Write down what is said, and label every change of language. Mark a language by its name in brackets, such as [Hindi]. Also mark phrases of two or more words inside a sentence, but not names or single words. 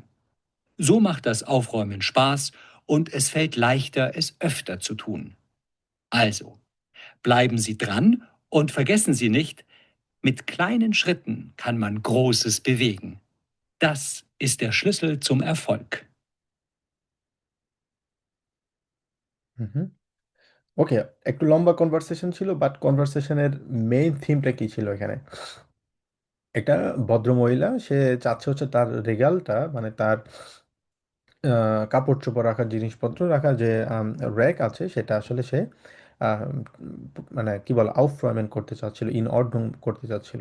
[German] So macht das Aufräumen Spaß und es fällt leichter, es öfter zu tun. Also, bleiben Sie dran und vergessen Sie nicht, mit kleinen Schritten kann man Großes bewegen. Das ist der Schlüssel zum Erfolg. হুম। [Bangla] ওকে, একটু লম্বা কনভারসেশন ছিল, বাট কনভারসেশনের মেইন থিমটা কি ছিল এখানে? একটা ভদ্র মহিলা, সে চাচ্ছে হচ্ছে তার রেগালটা, মানে তার কাপড় চোপড় রাখার, জিনিসপত্র রাখার যে র্যাক আছে, সেটা আসলে সে আহ, মানে কি বলে আউফরমেন্ট করতে চাচ্ছিল, [German] in Ordnung [Bangla] করতে চাচ্ছিল।